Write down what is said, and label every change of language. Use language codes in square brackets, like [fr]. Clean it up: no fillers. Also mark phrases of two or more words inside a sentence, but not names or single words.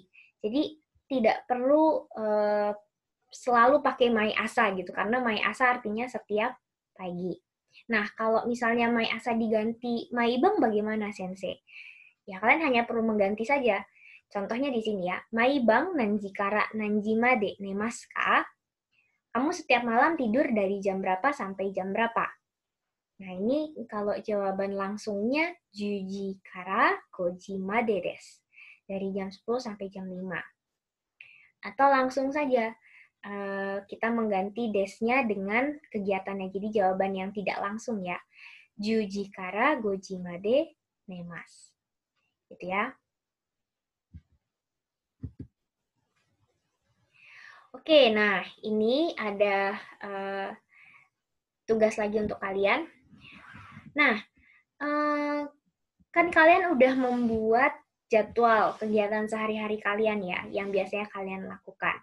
[id] Jadi tidak perlu selalu pakai [ja] 毎朝 [id] gitu, karena [ja] 毎朝 [id] artinya setiap pagi. Nah, kalau misalnya [ja] 毎朝 [id] diganti maibang bagaimana, Sensei? Ya, kalian hanya perlu mengganti saja. Contohnya di sini ya, [ja] 毎晩何時から何時まで寝ますか? [id] Kamu setiap malam tidur dari jam berapa sampai jam berapa? Nah, ini kalau jawaban langsungnya [ja] 十時から五時までです. [id] Dari jam 10 sampai jam 5. Atau langsung saja kita mengganti desnya dengan kegiatannya. Jadi jawaban yang tidak langsung ya. [ja] 十時から五時まで寝ます. [id] Gitu ya. Oke, nah ini ada tugas lagi untuk kalian. Nah, kan kalian udah membuat jadwal kegiatan sehari-hari kalian ya, yang biasanya kalian lakukan.